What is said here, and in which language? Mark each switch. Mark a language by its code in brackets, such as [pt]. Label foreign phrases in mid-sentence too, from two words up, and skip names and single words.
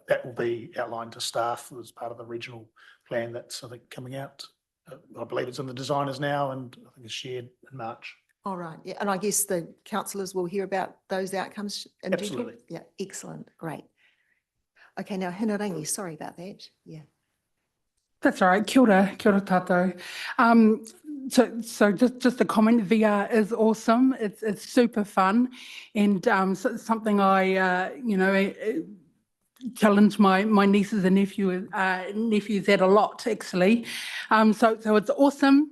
[en] That will be outlined to staff as part of the regional plan that's, I think, coming out. I believe it's in the designers now and I think it's shared in March. All right. Yeah. And I guess the councillors will hear about those outcomes in due Absolutely. course? Yeah. Excellent. Great. Okay. Now, Hinarangi, sorry about that. Yeah. That's all right. [mi] Kia ora tātou. [en] So just a comment, VR is awesome. It's super fun and something I, challenge my nieces and nephews at a lot actually. So it's awesome.